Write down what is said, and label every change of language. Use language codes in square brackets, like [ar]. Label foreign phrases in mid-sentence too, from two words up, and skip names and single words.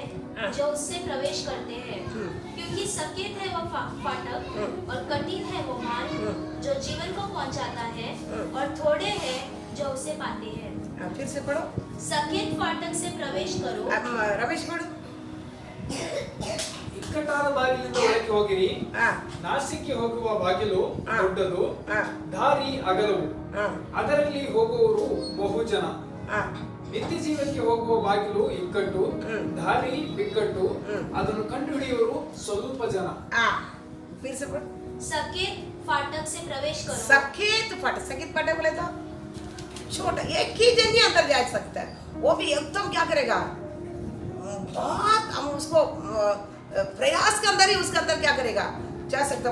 [hi] हाँ। जो उससे प्रवेश करते हैं। क्योंकि सकेत है वो फाटक और कठिन है वो मार्ग जो जीवन को पहुंचाता है, और थोड़े हैं जो उसे पाते हैं। फिर से पढ़ो, सकेत फाटक से प्रवेश करो। अब रमेश पढ़ो। [kn] ಇಕ್ಕಟ್ಟಾದ ಬಾಗಿಲಿಂದ ಒಳಗೆ ಹೋಗಿರಿ, [hi] हाँ, [kn] ನಾಶಕ್ಕೆ ಹೋಗುವ ಬಾಗಿಲು ಹಾ. ದೊಡ್ಡದು, [hi] हाँ, [kn] ದಾರಿ ಅಗಲವು, [hi] हाँ, [kn] ಅದರಲ್ಲಿ ಹೋಗುವವರು ಬಹುಜನ. [hi] हाँ, [kn] ನಿತ್ಯ ಜೀವಕ್ಕೆ ಹೋಗುವ ಬಾಗಿಲು ಇಕ್ಕಟ್ಟು, ದಾರಿ ಬಿಕ್ಕಟ್ಟು, ಅದನ್ನು ಕಂಡುಹಿಡಿಯುವವರು ಸ್ವಲ್ಪ ಜನ. [hi] हाँ, फिर से पढ़ो। सकेत फाटक से प्रवेश करो। सकेत फाटक बोले तो छोटा, एक ही जन ही अंदर जा सकता है, वो भी एकदम क्या करेगा, बहुत हम उसको प्रयास के अंदर ही उसके अंदर क्या करेगा, जा सकता।